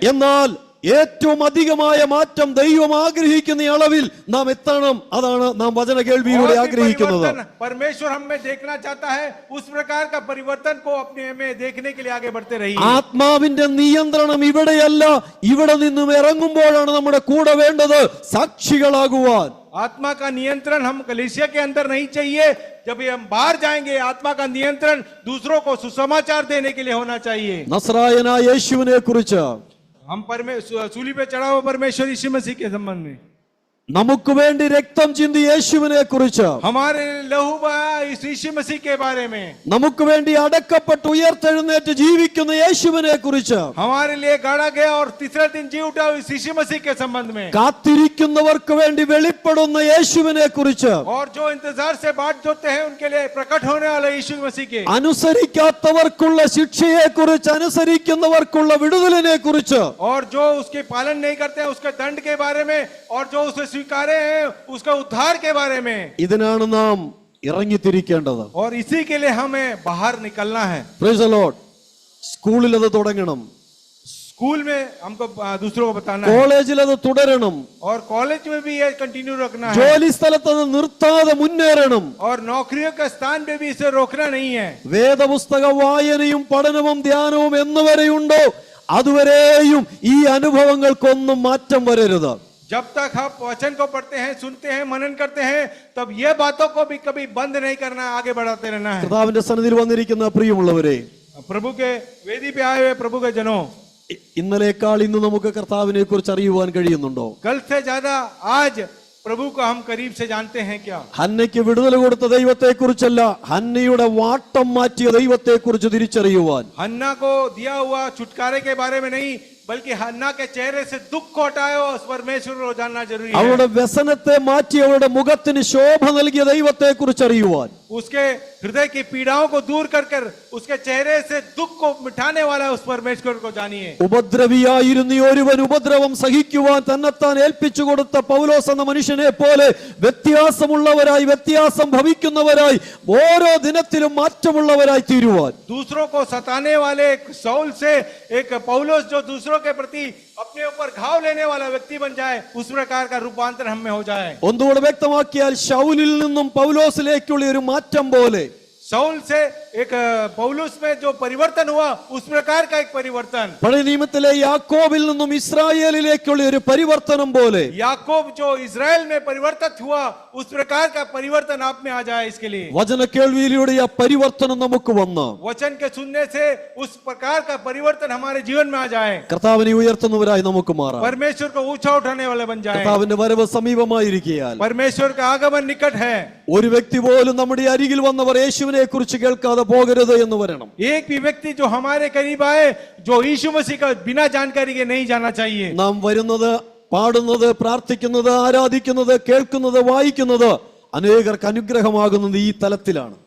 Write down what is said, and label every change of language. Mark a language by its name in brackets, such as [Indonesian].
[Malayalam] എന്നാൽ ഏറ്റവും അധികമായ മാറ്റം ദൈവം ആഗ്രഹിക്കുന്ന അളവിൽ നാം എത്തണം. അതാണ് നാം വചന കേൾവിയിലൂടെ ആഗ്രഹിക്കുന്നത്. [Hindi] परमेश्वर हमें देखना चाहता है, उस प्रकार का परिवर्तन को अपने में देखने के लिए आगे बढ़ते रहिए. [Malayalam] ആത്മാവിന്റെ നിയന്ത്രണം ഇവിടെയല്ല, ഇവിടെ നിന്നും ഇറങ്ങുമ്പോഴാണ് നമ്മുടെ കൂടെ വേണ്ടത് സാക്ഷികളാകുവാൻ. [Hindi] आत्मा का नियंत्रण हम कलीसिया के अंदर नहीं चाहिए. जब हम बाहर जाएंगे, आत्मा का नियंत्रण दूसरों को सुसमाचार देने के लिए होना चाहिए. [Malayalam] നസ്രായനായ യേശുവിനെ കുറിച്ച് [Hindi] हम सूली पे चढ़ा हुआ परमेश्वर यीशु मसीह के संबंध में, [Malayalam] നമുക്ക് വേണ്ടി രക്തം ചിന്തി യേശുവിനെ കുറിച്ച്, [Hindi] हमारे लहू बहाया इस यीशु मसीह के बारे में, [Malayalam] നമുക്ക് വേണ്ടി അടക്കപ്പെട്ട് ഉയർത്തെഴുന്നേറ്റ് ജീവിക്കുന്ന യേശുവിനെ കുറിച്ച്, [Hindi] हमारे लिए गाड़ा गया और तीसरे दिन जी उठा इस यीशु मसीह के संबंध में, [Malayalam] കാത്തിരിക്കുന്നവർക്ക് വേണ്ടി വെളിപ്പെടുന്ന യേശുവിനെ കുറിച്ച്, [Hindi] और जो इंतजार से बाट जोते हैं उनके लिए प्रकट होने वाले यीशु मसीह के, [Malayalam] അനുസരിക്കാത്തവർക്കുള്ള ശിക്ഷയെ കുറിച്ച്, അനുസരിക്കുന്നവർക്കുള്ള വിടുതലിനെ കുറിച്ച്, [Hindi] और जो उसके पालन नहीं करते हैं उसके दंड के बारे में, और जो उसे स्वीकारे हैं उसका उद्धार के बारे में, [Malayalam] ഇതിനാണ് നാം ഇറങ്ങിത്തിരിക്കേണ്ടത്. [Hindi] और इसी के लिए हमें बाहर निकलना है. [English] Praise the Lord. [Malayalam] സ്കൂളിൽ അത് തുടങ്ങണം, [Hindi] स्कूल में हमको दूसरों को बताना है, [Malayalam] കോളേജിൽ അത് തുടരണം, [Hindi] और कॉलेज में भी ये कंटिन्यू रखना है, [Malayalam] ജോലി സ്ഥലത്ത് അത് നിർത്താതെ മുന്നേറണം. [Hindi] और नौकरियों के स्थान पे भी इसे रोकना नहीं है. [Malayalam] വേദപുസ്തക വായനയും പഠനവും ധ്യാനവും എന്നുവരെയുണ്ടോ അതുവരെയും ഈ അനുഭവങ്ങൾക്കൊന്നും മാറ്റം വരരുത്. [Hindi] जब तक आप वचन को पढ़ते हैं, सुनते हैं, मनन करते हैं, तब ये बातों को भी कभी बंद नहीं करना, आगे बढ़ाते रहना है. [Malayalam] കർത്താവിന്റെ സന്നിധിയിൽ വന്നിരിക്കുന്ന പ്രിയമുള്ളവരെ, [Hindi] प्रभु के वेदी पे आए हुए प्रभु के जनों, [Malayalam] ഇന്നലേക്കാൾ ഇന്ന് നമുക്ക് കർത്താവിനെ കുറിച്ച് അറിയുവാൻ കഴിയുന്നുണ്ടോ? [Hindi] कल से ज्यादा आज प्रभु को हम करीब से जानते हैं क्या? [Malayalam] ഹന്നയ്ക്ക് വിടുതൽ കൊടുത്ത ദൈവത്തെ കുറിച്ചല്ല, ഹന്നയുടെ വാട്ടം മാറ്റിയ ദൈവത്തെ കുറിച്ച് തിരിച്ചറിയുവാൻ, [Hindi] हन्ना को दिया हुआ छुटकारे के बारे में नहीं, बल्कि हन्ना के चेहरे से दुख को हटाया उस परमेश्वर को जानना जरूरी है. [Malayalam] അവളുടെ വ്യസനത്തെ മാറ്റി അവളുടെ മുഖത്തിന് ശോഭ നൽകിയ ദൈവത്തെ കുറിച്ച് അറിയുവാൻ, [Hindi] उसके हृदय की पीड़ाओं को दूर कर कर उसके चेहरे से दुख को मिटाने वाला उस परमेश्वर को जानिए. [Malayalam] ഉപദ്രവിയായിരുന്ന ഒരുവൻ ഉപദ്രവം സഹിക്കുവാൻ തന്നെത്താൻ ഏൽപ്പിച്ചു കൊടുത്ത പൗലോസ് എന്ന മനുഷ്യനെ പോലെ വ്യത്യാസമുള്ളവരായി, വ്യത്യാസം ഭവിക്കുന്നവരായി, ഓരോ ദിനത്തിലും മാറ്റമുള്ളവരായി തീരുവാൻ, [Hindi] दूसरों को सताने वाले सौल से एक पौलुस जो दूसरों के प्रति अपने ऊपर घाव लेने वाला व्यक्ति बन जाए, उस प्रकार का रूपांतर हम में हो जाए. [Malayalam] ഒന്നുകൂടെ വ്യക്തമാക്കിയാൽ ശൗലിൽ നിന്നും പൗലോസിലേക്കുള്ള ഒരു മാറ്റം പോലെ, [Hindi] सौल से एक पौलुस में जो परिवर्तन हुआ उस प्रकार का एक परिवर्तन, [Malayalam] പഴയ നിയമത്തിലെ യാക്കോബിൽ നിന്നും ഇസ്രായേലിലേക്കുള്ള ഒരു പരിവർത്തനം പോലെ, [Hindi] याकूब जो इजराइल में परिवर्तित हुआ उस प्रकार का परिवर्तन आप में आ जाए. इसके लिए [Malayalam] വചന കേൾവിയിലൂടെ ആ പരിവർത്തനം നമുക്ക് വന്ന് [Hindi] वचन के सुनने से उस प्रकार का परिवर्तन हमारे जीवन में आ जाए, [Malayalam] കർത്താവിനെ ഉയർത്തുന്നവരായി നമുക്ക് മാറാം. [Hindi] परमेश्वर को ऊंचा उठाने वाले बन जाए. [Malayalam] കർത്താവിന്റെ വരവ് സമീപമായിരിക്കുകയാൽ [Hindi] परमेश्वर का आगमन निकट है. [Malayalam] ഒരു വ്യക്തി പോലും നമ്മുടെ അരികിൽ വന്നവർ യേശുവിനെ കുറിച്ച് കേൾക്കാതെ പോകരുത് എന്ന് വരണം. [Hindi] एक भी व्यक्ति जो हमारे करीब आए जो यीशु मसीह का बिना जानकारी के नहीं जाना चाहिए. [Malayalam] നാം വരുന്നത്, പാടുന്നത്, പ്രാർത്ഥിക്കുന്നത്, ആരാധിക്കുന്നത്, കേൾക്കുന്നത്, വായിക്കുന്നത് അനേകർക്ക് അനുഗ്രഹമാകുന്നത് ഈ തലത്തിലാണ്.